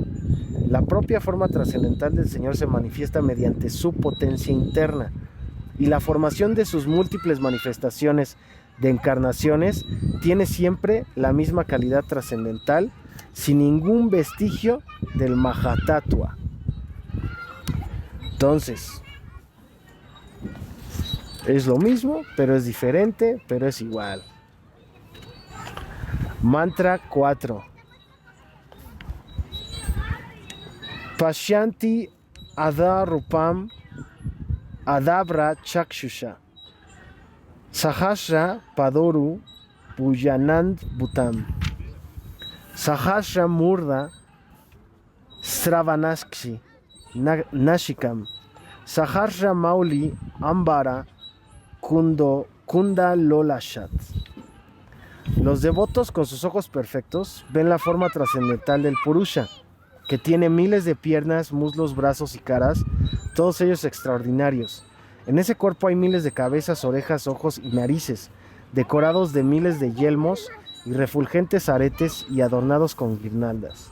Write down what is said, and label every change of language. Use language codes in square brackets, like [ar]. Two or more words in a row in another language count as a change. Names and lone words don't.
[es] La propia forma trascendental del Señor se manifiesta mediante su potencia interna, y la formación de sus múltiples manifestaciones de encarnaciones tiene siempre la misma calidad trascendental, sin ningún vestigio del Mahatattva. Entonces, es lo mismo, pero es diferente, pero es igual. Mantra 4. [sa] पश्यन्ति अधरूपम् अदभ्र चक्षुषा सहस्र पदोरु पुयानन्द भूतम् सहस्र मूर्धा श्रवणाक्षि नाशिकम् सहस्र मौलि अम्बर कुण्ड लोलशत्. [es] Los devotos con sus ojos perfectos ven la forma trascendental del Purusha, que tiene miles de piernas, muslos, brazos y caras, todos ellos extraordinarios. En ese cuerpo hay miles de cabezas, orejas, ojos y narices, decorados de miles de yelmos y refulgentes aretes y adornados con guirnaldas.